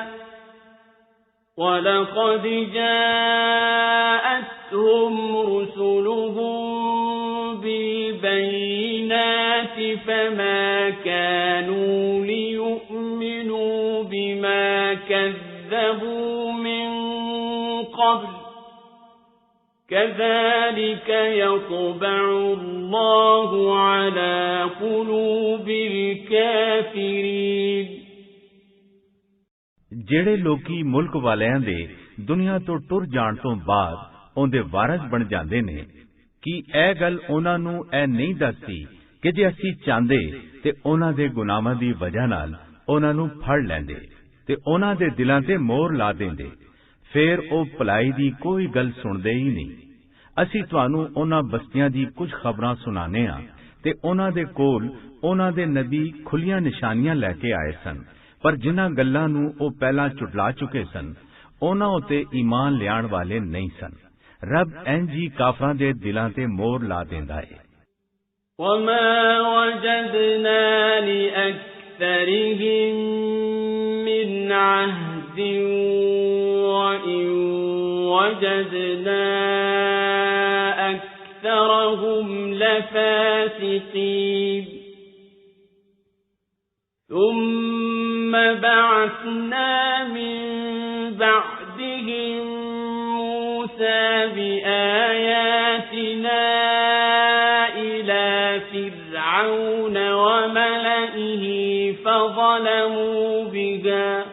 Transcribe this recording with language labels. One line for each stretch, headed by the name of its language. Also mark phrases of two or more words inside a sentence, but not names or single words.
Arabic: وَلَقَدْ جَاءَتْهُمْ رُسُلُهُم بِالْبَيِّنَاتِ فَمَا كَانُوا لِيُؤْمِنُوا بِمَا كَذَّبُوا مِن قَبْلُ كَذَلِكَ يَطْبَعُ اللَّهُ عَلَى قُلُوبِ الْكَافِرِينَ
Punjabi: ਜਿਹੜੇ ਲੋਕੀ ਮੁਲਕ ਵਾਲਿਆਂ ਦੇ ਦੁਨੀਆ ਤੋਂ ਟੁਰ ਜਾਣ ਤੋਂ ਬਾਅਦ ਉਹਦੇ ਵਾਰਿਸ ਬਣ ਜਾਂਦੇ ਨੇ, ਕੀ ਇਹ ਗੱਲ ਉਹਨਾਂ ਨੂੰ ਇਹ ਨਹੀਂ ਦੱਸਦੀ ਕਿ ਜੇ ਅਸੀਂ ਚਾਹੁੰਦੇ ਤੇ ਉਹਨਾਂ ਦੇ ਗੁਨਾਹਾਂ ਦੀ ਵਜ੍ਹਾ ਨਾਲ ਉਹਨਾਂ ਨੂੰ ਫੜ ਲੈਂਦੇ ਤੇ ਉਹਨਾਂ ਦੇ ਦਿਲਾਂ ਤੇ ਮੋਹਰ ਲਾ ਦਿੰਦੇ, ਫੇਰ ਉਹ ਭਲਾਈ ਦੀ ਕੋਈ ਗੱਲ ਸੁਣਦੇ ਹੀ ਨਹੀਂ। ਅਸੀਂ ਤੁਹਾਨੂੰ ਉਹਨਾਂ ਬਸਤੀਆਂ ਦੀ ਕੁਝ ਖਬਰਾਂ ਸੁਣਾਉਂਦੇ ਹਾਂ ਤੇ ਉਹਨਾਂ ਦੇ ਕੋਲ ਉਹਨਾਂ ਦੇ ਨਬੀ ਖੁੱਲੀਆਂ ਨਿਸ਼ਾਨੀਆਂ ਲੈ ਕੇ ਆਏ ਸਨ, ਪਰ ਜਿਨ੍ਹਾਂ ਗੱਲਾਂ ਨੂੰ ਉਹ ਪਹਿਲਾਂ ਝੁਟਲਾ ਚੁੱਕੇ ਸਨ ਉਹਨਾਂ ਉਤੇ ਈਮਾਨ ਲਿਆਉਣ ਵਾਲੇ ਨਹੀਂ ਸਨ। ਰੱਬ ਇੰਜ ਹੀ ਕਾਫਰਾਂ ਦੇ ਦਿਲਾਂ ਤੇ ਮੋਹਰ ਲਾ ਦਿੰਦਾ ਹੈ।
Arabic: وَمَا وَجَدْنَا لِأَكْثَرِهِم مِّنْ عَهْدٍ وَإِن وَجَدْنَا أَكْثَرَهُمْ لَفَاسِقِينَ ثُمَّ بَعَثْنَا مِن بَعْدِهِم مُوسَى بِآيَاتِنَا إِلَى فِرْعَوْنَ وَمَلَئِهِ فَظَلَمُوا بِهَا